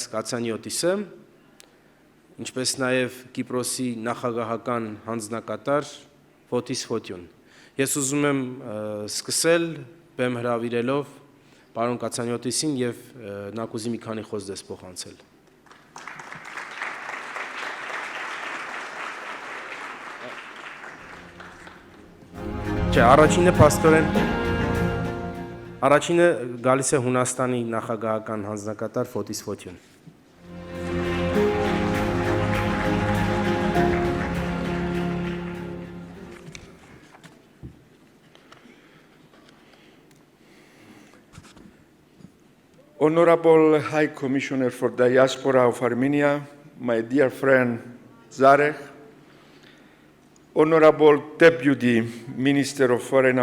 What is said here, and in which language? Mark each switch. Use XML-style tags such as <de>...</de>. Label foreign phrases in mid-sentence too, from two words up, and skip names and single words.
<hy>Katsaniotisը, ինչպես նաև Կիպրոսի նախագահական հանձնակատար Fotis Fotiou-ն։ Ես ուզում եմ սկսել բեմ հրավիրելով պարոն Katsaniotisին եւ նա կուզի մի քանի խոսք դες փոխանցել։ Չէ, առաջինը գալիս է Հունաստանի նախագահական հանձնակատար Fotis Fotiou-ն։</hy> <en>Honorable High Commissioner for Diaspora of Armenia, my dear friend Zareh, Honorable Deputy Minister of Foreign</en>